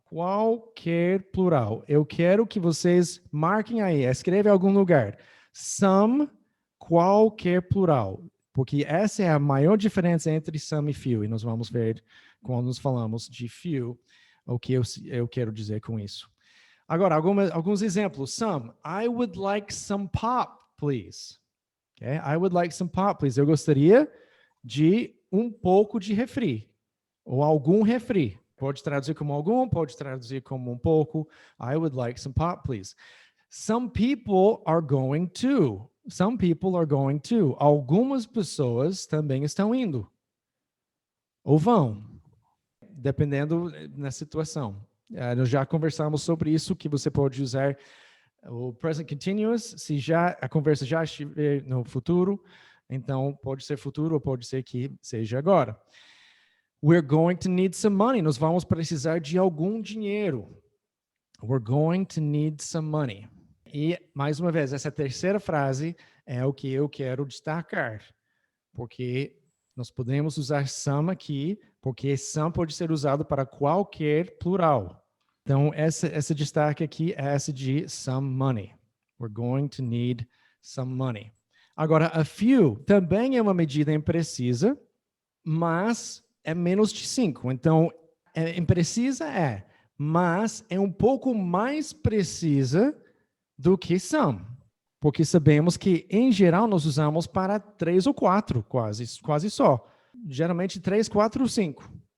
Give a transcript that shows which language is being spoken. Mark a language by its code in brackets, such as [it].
[pt] Qualquer plural. Eu quero que vocês marquem aí, escreve em algum lugar. Some, qualquer plural. Porque essa é a maior diferença entre some e few. E nós vamos ver, quando nos falamos de few, o que eu quero dizer com isso. Agora, alguns exemplos. Some. [en] I would like some pop, please. Okay? I would like some pop, please. [pt] Eu gostaria de um pouco de refri, ou algum refri. Pode traduzir como algum, pode traduzir como um pouco. [en] I would like some pop, please. Some people are going to. Some people are going to. [pt] Algumas pessoas também estão indo. Ou vão, dependendo da situação. Nós já conversamos sobre isso, que você pode usar o present continuous, se a conversa já estiver no futuro. Então, pode ser futuro ou pode ser que seja agora. [en] We're going to need some money. [pt] Nós vamos precisar de algum dinheiro. [en] We're going to need some money. [pt] E, mais uma vez, essa terceira frase é o que eu quero destacar. Porque nós podemos usar some aqui, porque some pode ser usado para qualquer plural. Então, essa destaque aqui é essa de some money. [en] We're going to need some money. [pt] Agora, a few também é uma medida imprecisa, mas é menos de 5. Então, imprecisa mas é um pouco mais precisa do que some. Porque sabemos que, em geral, nós usamos para 3 ou 4, quase só. Geralmente 3, 4 ou 5.